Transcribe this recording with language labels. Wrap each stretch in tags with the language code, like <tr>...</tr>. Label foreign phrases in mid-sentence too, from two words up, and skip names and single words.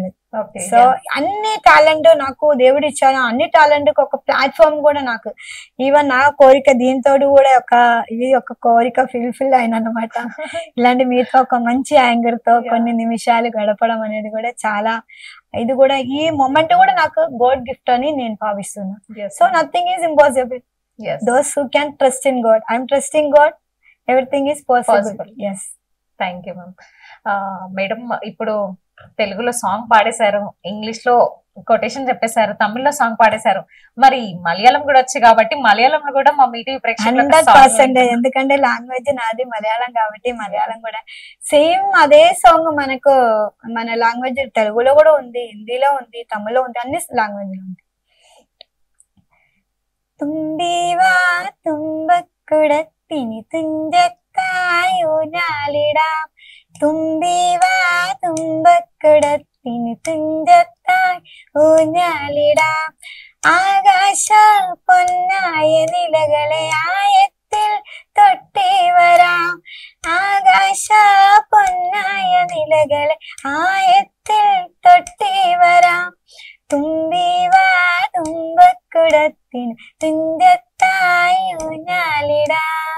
<te>సో అన్ని టాలెంట్ నాకు దేవుడు ఇచ్చాను, అన్ని టాలెంట్ కి ఒక ప్లాట్ఫామ్ కూడా నాకు, ఈవెన్ నా కోరిక దీంతో కూడా ఒక కోరిక ఫుల్ఫిల్ అయిన అనమాట. ఇలాంటి మీతో ఒక మంచి యాంగర్ తో కొన్ని నిమిషాలు గడపడం అనేది కూడా చాలా, ఇది కూడా ఈ మొమెంట్ కూడా నాకు</te> <en>God gift</en> <te>అని నేను భావిస్తున్నా.</te> <en>So nothing is impossible those who can trust in God. I'm trusting God, everything is possible. ఎస్, Thank you ma'am.</en> <te>మేడం ఇప్పుడు తెలుగులో సాంగ్ పాడేశారు, ఇంగ్లీష్ లో కొటేషన్ చెప్పేశారు, తమిళ్లో సాంగ్ పాడేశారు, మరి మలయాళం కూడా వచ్చి కాబట్టి మలయాళంలో కూడా మా మీటింగ్ ప్రేక్షకులకు 100%, ఎందుకంటే లాంగ్వేజ్ నాది మలయాళం కాబట్టి మలయాళం కూడా సేమ్ అదే సాంగ్ మనకు మన లాంగ్వేజ్ తెలుగులో కూడా ఉంది, హిందీలో ఉంది, తమిళ్లో ఉంది, అన్ని లాంగ్వేజ్ లో ఉంది.</te> <ml>തുമ്പിവാ തുമ്പക്കുടത്തിന് തുഞ്ചത്തായി ഊഞ്ഞാലിടാം, തുമ്പിവാ തുമ്പക്കുടത്തിന് തുഞ്ചത്തായി ഊഞ്ഞാലിടാം, ആകാശ പൊന്നായ നിലകളെ ആയത്തിൽ തൊട്ടേ വരാം, ആകാശ പൊന്നായ നിലകളെ ആയത്തിൽ തൊട്ടേ വരാം, തുമ്പിവാ തുമ്പക്കുടത്തിന് തുഞ്ചത്തായി ഊഞ്ഞാലിടാം.</ml>